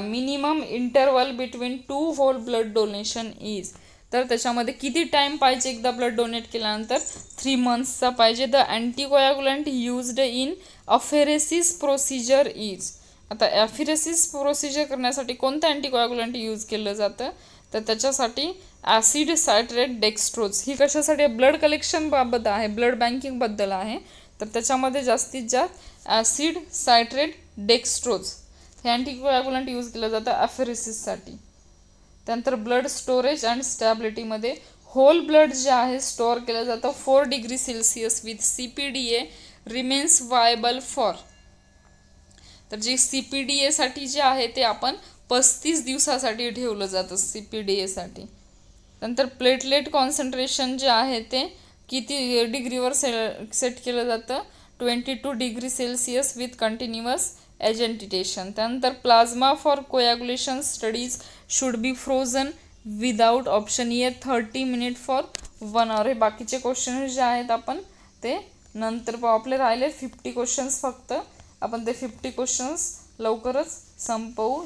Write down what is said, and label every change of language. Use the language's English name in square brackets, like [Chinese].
[English] Minimum interval between 2 whole blood donation is. [Marathi] तर त्याच्यामध्ये किती टाईम पाहिजे एकदा ब्लड डोनेट केल्यानंतर? 3 मंथ्सचा पाहिजे. [English] The anticoagulant used in apheresis procedure is. [Marathi] आता ॲफिरेसिस प्रोसिजर करण्यासाठी कोणतं अँटीकोॲग्युलंट यूज केलं जातं? तर त्याच्यासाठी ॲसिड सायट्रेट डेक्स्ट्रोज. ही कशासाठी? ब्लड कलेक्शन बाबत आहे, ब्लड बँकिंगबद्दल आहे. तर त्याच्यामध्ये जास्तीत जास्त ॲसिड सायट्रेट डेक्स्ट्रोज हे अँटीकोॲग्युलंट यूज केलं जातं ॲफेरेसिससाठी. त्यानंतर blood storage and स्टॅबिलिटीमध्ये hole blood जे आहे स्टोअर केलं जातं 4 degree Celsius [English] With CPDA remains viable for. [Marathi] तर जे CPDA साठी जे आहे ते आपण 35 दिवसासाठी ठेवलं जातं CPDA साठी. नंतर प्लेटलेट कॉन्सन्ट्रेशन जे आहे ते किती डिग्रीवर सेट केलं जातं? [English] 22 degree Celsius with continuous agitation. त्यानंतर plasma for coagulation studies should be frozen without option a 30 minute for 1 hour. [Marathi] हे बाकीचे क्वेश्चन जे आहेत आपण ते नंतर पाहू. आपले राहिले 50 क्वेश्चन्स फक्त. आपण ते 50 क्वेश्चन्स लवकरच संपवू.